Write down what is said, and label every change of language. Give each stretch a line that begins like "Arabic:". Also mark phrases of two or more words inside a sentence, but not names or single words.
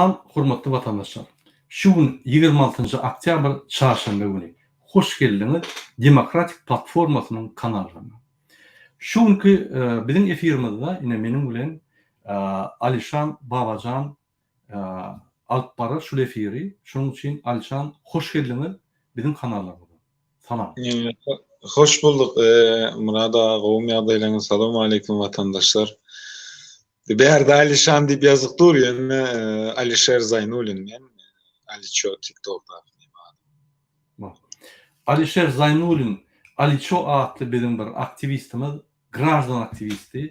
Turkmen: Hormatly vatandaşlar, şu gün 26 oktyabr çarşamba günü hoş geldiniz Demokratik Platformasynyň kanalyna. Şu günkü bizim efirimizde yine menim bilen Alişan Babacan alyp barar şu efiri. Şonuň üçin Alişan hoş geldiniz bizim kanallarymyza. Salam. Hoş bulduk Murad ağa, gowum ýagdaýlaryňyza salam aleykum vatandaşlar. Berde Alişan diýip ýazyk dur ýene Alişer Zaynulin men Aliço TikTok'da. Alişer Zaynulin Aliço adly bizim bir aktivistimiz, grajdan aktivisti.